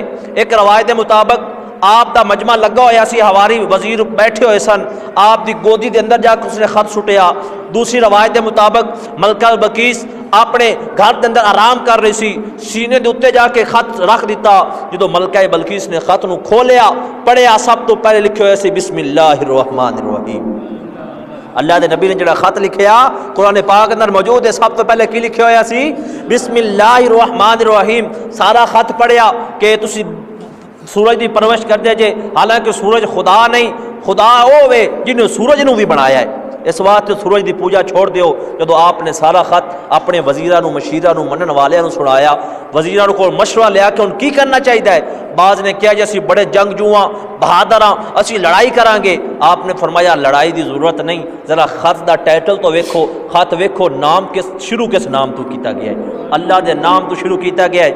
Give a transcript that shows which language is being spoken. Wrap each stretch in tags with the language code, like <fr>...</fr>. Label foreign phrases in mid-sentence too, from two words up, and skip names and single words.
<pa>ایک روایت مطابق آپ دا مجمع لگا ہوا سی، ہواری وزیر بیٹھے ہوئے سن، آپ دی گودی دے اندر جا کے اس نے خط سٹیا۔ دوسری روایت دے مطابق ملکہ بلقیس اپنے گھر دے اندر آرام کر رہی سی، سینے دے اوتے جا کے خط رکھ دیتا۔ جدو ملکہ بلقیس نے خط نو کھولیا پڑھیا، سب تو پہلے لکھے ہوئے سی</pa> <ar>بسم اللہ الرحمن الرحیم۔</ar> <pa>اللہ دے نبی نے جڑا خط لکھیا قرآن پاک اندر موجود ہے، سب تو پہلے کی لکھے ہویا سی</pa> <ar>بسم اللہ الرحمن الرحیم۔</ar> <pa>سارا خط پڑھیا کہ تسی سورج دی پرورش کر دے جے، حالانکہ سورج خدا نہیں، خدا ہوے جن نے سورج نو بھی بنایا ہے۔ اس واسطے سورج دی پوجا چھوڑ دیو۔ جدو آپ نے سارا خط اپنے وزیراں نو مشیراں نو منن والیاں نو سنایا، وزیراں کو مشورہ لیا کہ ان کی کرنا چاہیے ہے۔ بعض نے کہا جی اسی بڑے جنگجو ہاں، بہادر ہاں، اسی لڑائی کران گے۔ آپ نے فرمایا لڑائی دی ضرورت نہیں، ذرا خط دا ٹائٹل تو ویکھو، خط ویکھو نام کس شروع کس نام تو کیتا گیا ہے، اللہ دے نام تو شروع کیتا گیا ہے۔</pa>